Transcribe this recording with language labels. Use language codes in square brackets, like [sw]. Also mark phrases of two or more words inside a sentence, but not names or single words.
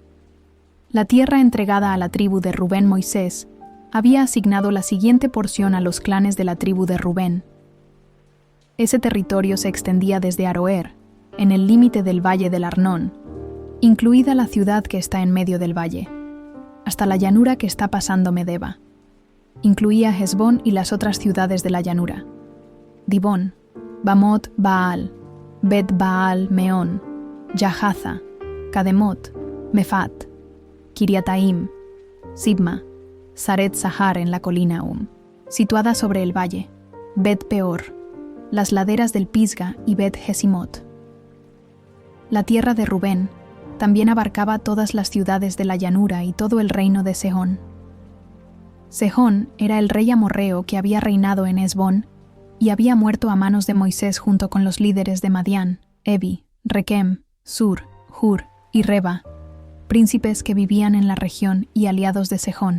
[es] La tierra entregada a la tribu de Rubén. Moisés había asignado la siguiente porción a los clanes de la tribu de Rubén. Ese territorio se extendía desde Aroer, en el límite del valle del Arnón, incluida la ciudad que está en medio del valle, hasta la llanura que está pasando Medeba. Incluía Hesbón y las otras ciudades de la llanura: Dibón, Bamot Baal, Bet Baal Meón, Yahaza, Kademot, Mefat, Kiriataim, Sibma, Saret Sahar en la colina situada sobre el valle, Bet Peor, las laderas del Pisga y Bet Jesimot. La tierra de Rubén también abarcaba todas las ciudades de la llanura y todo el reino de Sehón. Sehón era el rey amorreo que había reinado en Hesbón y había muerto a manos de Moisés junto con los líderes de Madián, Evi, Rekem, Sur, Hur y Reba, príncipes que vivían en la región y aliados de Sehón.